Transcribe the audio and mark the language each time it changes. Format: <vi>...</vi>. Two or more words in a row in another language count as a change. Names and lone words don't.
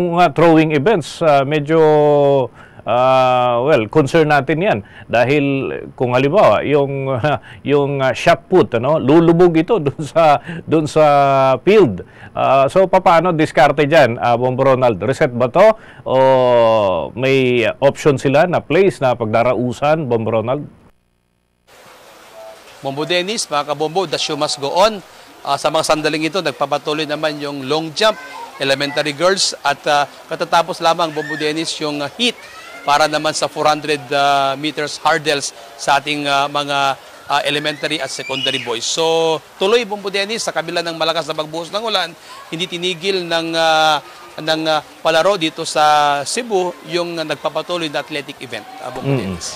<tl>Yung</tl> <en>throwing events,</en> <tl>medyo well, concern natin yan. Dahil kung halimbawa, yung shot put, lulubog ito dun sa field. So, paano diskarte dyan, Bombo Ronald? Reset ba to? O may option sila na place na pagdarausan, Bombo Ronald? Bombo Dennis, mga kabombo,</tl> <en>the show must go on.</en> <tl>Sa mga sandaling ito, nagpapatuloy naman yung</tl> <en>long jump, elementary girls,</en> <tl>at katatapos lamang, Bombo Dennis, yung heat para naman sa</tl> <en>400 meters hurdles</en> <tl>sa ating mga elementary at</tl> <en>secondary boys.</en> <tl>So, tuloy, Bombo Dennis, sa kabila ng malakas na pagbuhos ng ulan, hindi tinigil ng palaro dito sa Cebu yung nagpapatuloy na</tl> <en>athletic event,</en> <tl>Bombo Dennis.</tl>